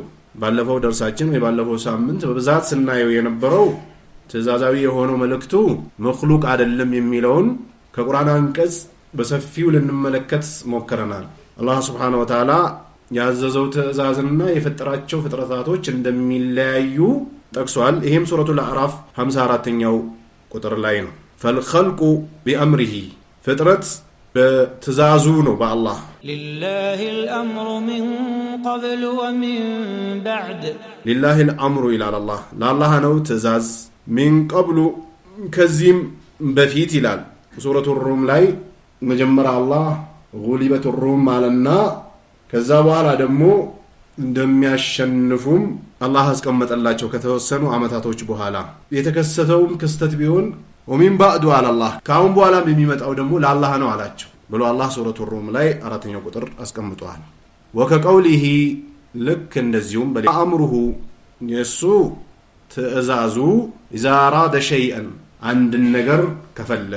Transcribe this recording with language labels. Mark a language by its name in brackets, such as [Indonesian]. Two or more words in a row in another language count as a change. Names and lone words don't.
[Amharic] ባለፈው ደርሳችን ወይ ባለፈው ሳምንት በብዛት ስናየው የነበረው ትእዛዛዊ የሆነው መልእክቱ መخلوቅ አይደለም የሚለውን ከቁርአን አንቀጽ በሰፊው ልንመለከት ሞክረናል። አላህ [Arabic] سبحانه وتعالى [Amharic] ያዘዘው ትእዛዝና የፈጠራቸው ፍጥረታቶች እንደሚለያዩ ጠቅሷል። ይሄም ሱረቱል አዕራፍ 54ኛው ቁጥር ላይ ነው። [Arabic] فالخلق بأمره [Amharic] ፍጥረት በትእዛዙ ነው በአላህ [Arabic] لله الأمر من قبل ومن بعد لله الأمر إلى الله لا الله [Amharic] ነው ትእዛዝ [Arabic] من قبل [Amharic] ከዚህም በፊት ይላል። ሱረቱ ሩም ላይ መጀመሪያ አላህ [Arabic] غلبت الروم [Amharic] ማለና ከዛ በኋላ ደግሞ እንደሚያሸንፉም አላህ አስቀመጠላቸው ከተወሰኑ አመታቶች በኋላ። የተከሰተውም ክስተት ቢሆን [Arabic] ومن بعد على الله [Amharic] ካሁን በኋላም የሚመጣው ደግሞ ለአላህ ነው አላቸው ብሎ አላህ ሱረቱ ሩም ላይ 4ኛው ቁጥር አስቀምጧል። وكقوله ልክ እንደዚሁም በአምሩሁ የሱ ትእዛዙ [Arabic] إذا أراد شيئا [Amharic] አንድን ነገር ከፈለገ